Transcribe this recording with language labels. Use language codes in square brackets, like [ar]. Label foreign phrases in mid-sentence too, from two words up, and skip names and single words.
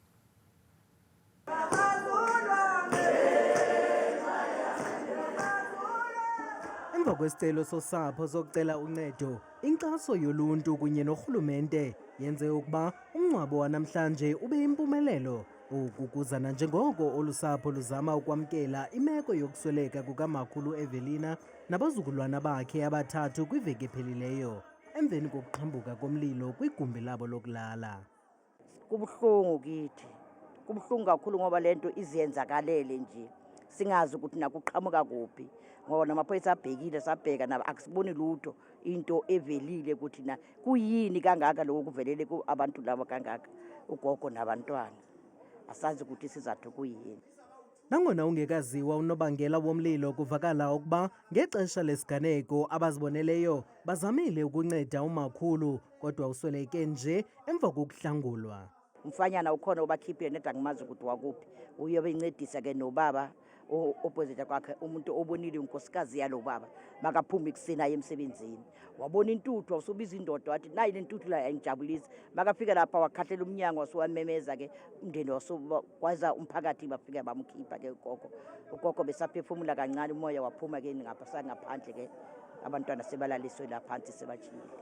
[xh] Emva kwesicelo sosapho sokucela uncedo, inkxaso yoluntu kunye norhulumente yenze ukuba umngcwabo wanamhlanje ube yimpumelelo. Oku kuzana njengoko olu sapho luzama ukwamkela imeko yokusweleka kukamakhulu Evelina nabazukulwana bakhe abathathu kwiveki ephelileyo emveni kokuqhambuka komlilo kwigumbi labo lokulala. [zu] Kubuhlungu kithi. Kubuhlungu kakhulu ngoba lento iziyenzakalele nje. Singazi ukuthi nakuqhamuka kuphi. Ngoba namaphoyisa abhekile sabheka nabo akusiboni lutho into evelile ukuthi na kuyini kangaka lokho kuvelele abantu labo kangaka ugogo nabantwana. Asazi ukuthi sizathu kuyini. [xh] Nangona ungekaziwa unobangela womlilo kuvakala ukuba ngexesha lesiganeko abaziboneleyo bazamile ukunceda umakhulu kodwa usweleke nje emva kokuhlangulwa. [zu] Umfanyana ukhona obakhiphile neda angimazi ukuthi wakuphi. Uye bencedisa ke nobaba opposite kwakhe umuntu obonile unkosikazi yalo baba makaphuma ikusena emsebenzini wabona intuthu wasubiza indoda wathi nayi lentuthu la ayingijabulisi makafika lapha wakhahlela umnyango wasuwamemeza ke umndeni wasokwaza umphakathi bafika bamkhipha ke ugogo besaphefumula kancane umoya waphuma ke ngaphandle ke abantwana sebalaliswe la phansi sebajiyile.